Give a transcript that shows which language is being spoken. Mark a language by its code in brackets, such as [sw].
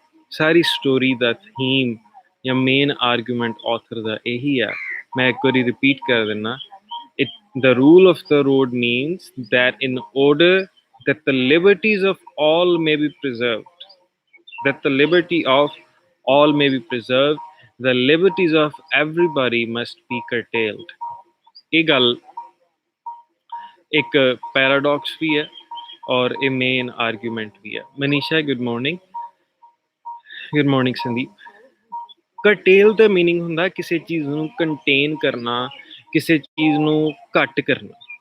[pa] ਸਾਰੀ story ਦਾ theme ਜਾਂ main argument author ਦਾ ਇਹੀ ਆ। ਮੈਂ ਇੱਕ ਵਾਰੀ ਰਿਪੀਟ ਕਰ ਦਿੰਦਾ। [en] The rule of the road means that in order that the liberties of all may be preserved, that the liberty of all may be preserved, the liberties of everybody must be curtailed. [pa] ਇਹ ਗੱਲ ਇੱਕ ਪੈਰਾਡੌਕਸ ਵੀ ਹੈ ਔਰ ਇਹ main argument ਵੀ ਹੈ। Manisha, good morning. Good morning Sandeep. ਕਰਟੇਲ ਦਾ meaning ਹੁੰਦਾ ਕਿਸੇ ਚੀਜ਼ ਨੂੰ ਕੰਟੇਨ ਕਰਨਾ, ਕਿਸੇ ਚੀਜ਼ ਨੂੰ ਘੱਟ ਕਰਨਾ।